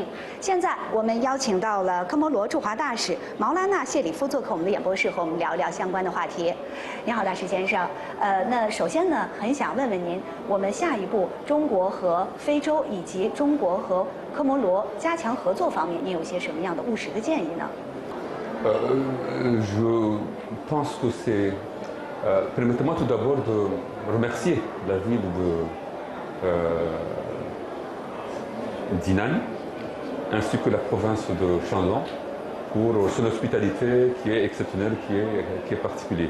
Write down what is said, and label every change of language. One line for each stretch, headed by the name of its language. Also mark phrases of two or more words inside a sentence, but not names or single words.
Chinese: 现在我们邀请到了科摩罗驻华大使毛拉纳谢里夫做客我们的演播室，和我们聊一聊相关的话题。你好，大使先生。那首先呢，很想问问您，我们下一步中国和非洲以及中国和科摩罗加强合作方面，您有些什么样的务实的建议呢
French: ？Je pense que c'est. Permettez-moi tout d'abord de remercier la ville de d'Inan ainsi que la province de Shandong pour son hospitalité qui est exceptionnelle, qui est particulière.